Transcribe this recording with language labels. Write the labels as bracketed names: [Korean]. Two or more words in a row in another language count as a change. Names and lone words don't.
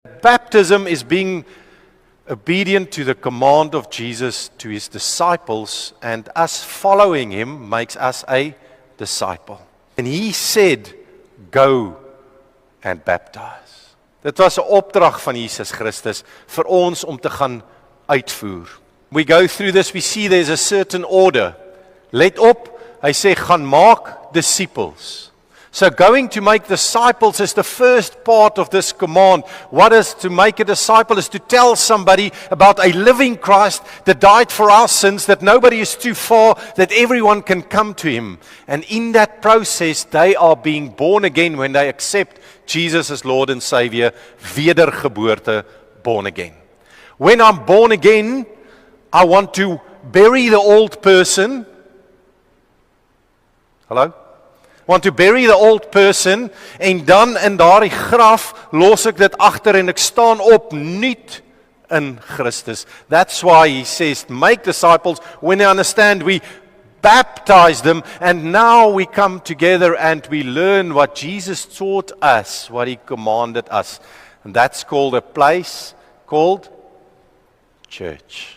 [English] Baptism is being obedient to the command of Jesus to his disciples, and us following him makes us a disciple. And he said, go and baptize. [Afrikaans] Dit was 'n opdrag van Jesus Christus vir ons om te gaan uitvoer. [English] We go through this, we see there's a certain order. [Afrikaans] Let op, hy sê gaan maak disciples. [English] So going to make disciples is the first part of this command. What is to make a disciple is to tell somebody about a living Christ that died for our sins, that nobody is too far, that everyone can come to him. And in that process, they are being born again when they accept Jesus as Lord and Savior, wedergeboorte, born again. When I'm born again, I want to bury the old person. Hello? Want to bury the old person, [Afrikaans] en dan in daardie graf los ek dit agter en ek staan op nuut in Christus. [English] That's why he says, make disciples. When they understand, we baptize them, and now we come together and we learn what Jesus taught us, what he commanded us. And that's called a place called church.